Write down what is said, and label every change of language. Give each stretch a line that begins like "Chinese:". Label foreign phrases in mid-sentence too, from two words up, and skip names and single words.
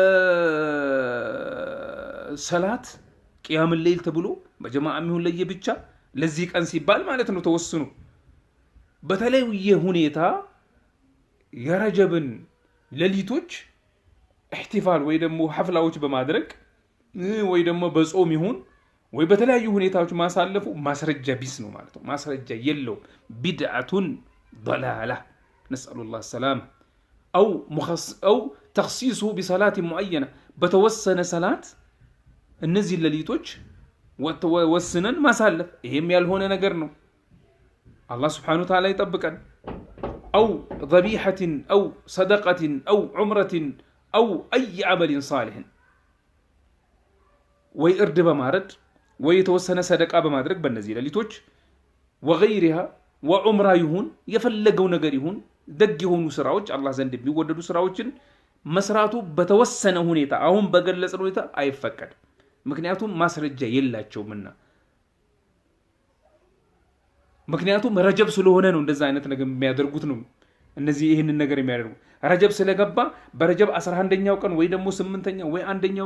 Amharic: በሰላት ቂያም ሌሊል ተብሎ በጀማዓ የሚሆን ለየብቻ ለዚህ ቀን ሲባል ማለት ነው ተወስኑ በተለየ ሁኔታ የረጀብን ሌሊቶች احتفال ወይ ደግሞ ሐፍላዎች በማድረግ ወይ ደግሞ በጾም ይሁን ወይ በተለያዩ ሁኔታዎች ማሳለፉ ማስረጃ ቢስ ነው ማለት ነው። ማስረጃ የለው ቢድዓቱን
Arabic: ضلاله نسأل الله السلامه او تخصيصه بصلاه معينه
Amharic: በተወሰነ ሰላት እነዚህ ሌሊቶች ወስነን ማሳለፍ ይሄም ያልሆነ ነገር ነው። አላህ
Arabic: سبحانه وتعالى
Amharic: ይጠብቀን።
Arabic: او ذبيحه او صدقه او عمره أو أي عمل صالح
Amharic: ወይ እርድ በማረድ ወይ የተወሰነ ሰደቃ በማድረግ በእነዚህ ሌሊቶች
Arabic: وغيرها وعمرة
Amharic: ይሁን የፈለገው ነገር ይሁን ደግ የሆኑ ስራዎች አላህ ዘንድ የሚወደዱ ስራዎችን መስራቱ በተወሰነ ሁኔታ አሁን በገለጽነው ሁኔታ አይፈቀድም። ምክንያቱም ማስረጃ የላቸውምና ምክንያቱም ረጀብ ስለሆነ ነው እንደዛ አይነት ነገር የሚያደርጉት ነው። እነዚህ ይሄንን ነገር የሚያደርጉ ረጀብ ስለገባ በረጀብ 11ኛው ቀን ወይ ደግሞ 8ኛው ወይ 1ኛው